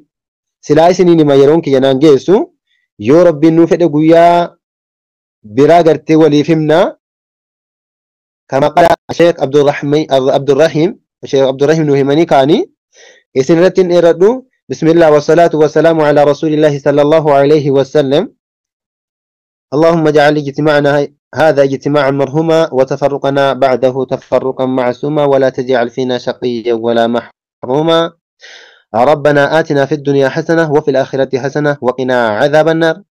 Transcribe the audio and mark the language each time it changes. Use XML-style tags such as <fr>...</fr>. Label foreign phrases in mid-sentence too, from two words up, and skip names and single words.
<om>Silaa isiniin hima yeroon kiyya naan geessu yoo rabbiin nuu fedhe guyyaa biraa gartee waliif himna.</om> <ar>كما قال</ar> <om>Sheekh Abdurrahim nuu himanii kaanii isin irratti hin dheeradhu.</om> <ar>بسم الله والصلاة والسلام على رسول الله صلى الله عليه وسلم. اللهم اجعل اجتماعنا هذا اجتماعا مرحوما وتفرقنا بعده تفرقا معصوما ولا تجعل فينا شقيا ولا محروما. ربنا آتنا في الدنيا حسنة وفي الآخرة حسنة وقنا عذاب النار.</ar>